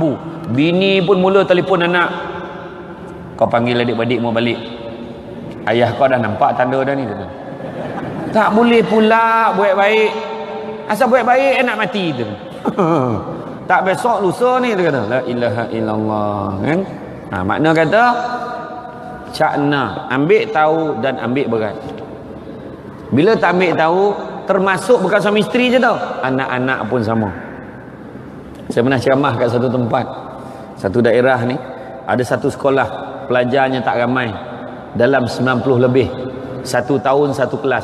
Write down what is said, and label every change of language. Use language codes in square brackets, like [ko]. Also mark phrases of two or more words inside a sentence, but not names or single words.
[ms] Bini pun mula telefon anak. Kau panggil adik-beradik mau balik. Ayah kau dah nampak tanda dah ni. Tak boleh pula buat baik. Asal buat baik nak mati tu. Tak besok lusa ni dia kata. [ar] La ilaha illallah. [ms] Kan? Makna kata cakna, ambil tahu dan ambil berat. Bila tak ambil tahu, termasuk bukan suami isteri je tau, anak-anak pun sama. Saya pernah ceramah kat satu tempat, satu daerah ni, ada satu sekolah, pelajarnya tak ramai, dalam 90 lebih, 1 tahun 1 kelas.